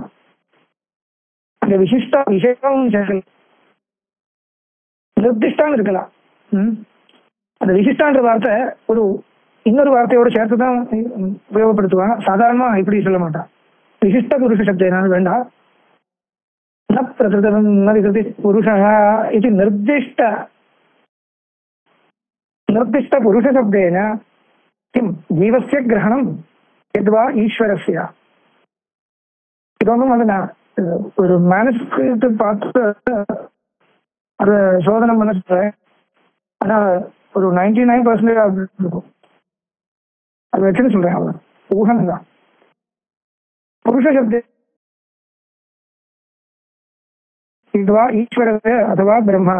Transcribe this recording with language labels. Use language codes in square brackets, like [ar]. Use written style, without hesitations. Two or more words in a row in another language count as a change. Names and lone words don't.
[ta] அந்த விசிஷ்டா விஷயம் நிர்திஷ்டான்னு இருக்கலாம். அந்த விசிஷ்டான்ற வார்த்தை ஒரு இன்னொரு வார்த்தையோட சேர்த்துதான் உபயோகப்படுத்துவான். சாதாரணமா இப்படி சொல்ல மாட்டான். விசிஷ்ட புருஷ சப்தம் வேண்டாம். [sa] प्रकृति पुरुष இது निर्दिष्ट पुरुष शब्देन किं जीवस्य ग्रहणं यद्वा ईश्वरस्य. [ta] இதொன்னும் அது நான் ஒரு மேனஸ்கிரிப்ட் பார்த்து அது சோதனை பண்ண சொல்றேன். ஆனா ஒரு 99% இருக்கும். அது வச்சுன்னு சொல்றேன். அவ்வளவு ஊகம் தான். புருஷ சப்த இதுவா ஈஸ்வரस्य அதுவா பிரம்மா.